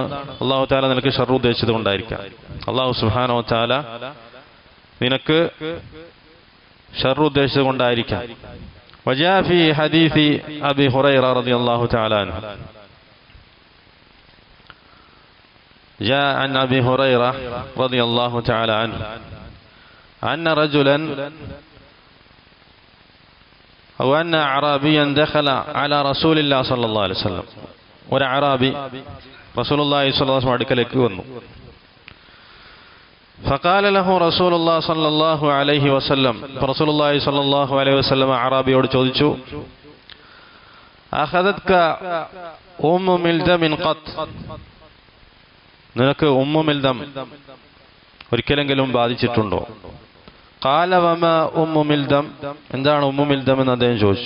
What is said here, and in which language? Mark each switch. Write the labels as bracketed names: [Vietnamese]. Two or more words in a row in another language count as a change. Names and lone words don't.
[Arabic] الله تعالى [Malayalam] നിനക്ക് ഷർറ് ഉദ്ദേശിച്ചത് കൊണ്ടായിരിക്കാം. [Arabic] الله سبحانه وتعالى [Malayalam] നിനക്ക് ഷർറ് ഉദ്ദേശിച്ചത് കൊണ്ടായിരിക്കാം. [Arabic] وجاء في حديث أبي هريرة رضي الله تعالى عنه، جاء عن أبي هريرة رضي الله تعالى عنه أن رجلا أو أن أعرابيا دخل على رسول الله صلى الله عليه وسلم, [Malayalam] ഒരു അറാബി [Arabic] رسول الله صلى الله عليه وسلم [Malayalam] അടുക്കലേക്ക് വന്നു. [Arabic] فقال له رسول الله صلى الله عليه وسلم رسول الله صلى الله عليه وسلم [Malayalam] അറാബിയോട് ചോദിച്ചു, [Arabic] أخذتك أم ملدم قط, [Malayalam] നിനക്ക് ഉമ്മു മിൽദം ഒരിക്കലെങ്കിലും ബാധിച്ചിട്ടുണ്ടോ? [Arabic] قال وما أم ملدم, [Malayalam] എന്താണ് ഉമ്മു മിൽദം എന്ന് അദ്ദേഹം ചോദിച്ചു.